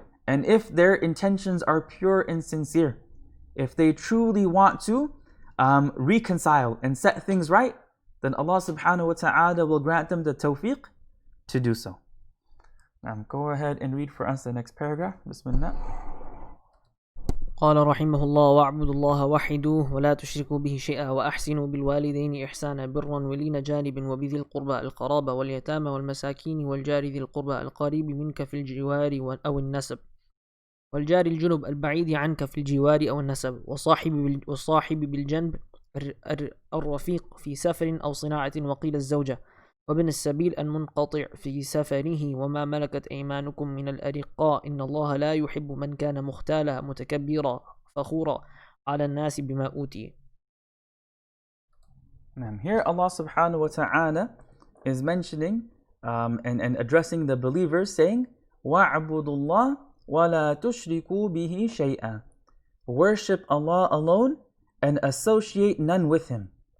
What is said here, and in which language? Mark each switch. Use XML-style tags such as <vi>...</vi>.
<en>And if their intentions are pure and sincere, if they truly want to reconcile and set things right, then Allah subhanahu wa ta'ala will grant them the tawfiq to do so. Go ahead and read for us the next paragraph.</en> <ar>Bismillah. قال رحمه الله واعبدوا الله وحدوه ولا تشركوا به شيئا وأحسنوا بالوالدين إحسانا برا ولين جانب وبذي القربى القرابة واليتامى والمساكين والجار ذي القربى القريب منك في الجوار أو النسب والجار الجنب البعيد عنك في الجوار أو النسب والصاحب بالجنب الرفيق في سفر أو صناعة وقيل الزوجة وابن السبيل المنقطع في سفره وما ملكت أيمانكم من الأرقاء إن الله لا يحب من كان مختالا متكبرا فخورا على الناس بما أوتي.</ar> <en>Here Allah subhanahu wa ta'ala is mentioning and addressing the believers, saying</en> <ar>وَاعْبُدُوا اللَّهَ وَلَا تُشْرِكُوا بِهِ شَيْئًا.</ar> <en>Worship Allah alone and associate none with Him.</en>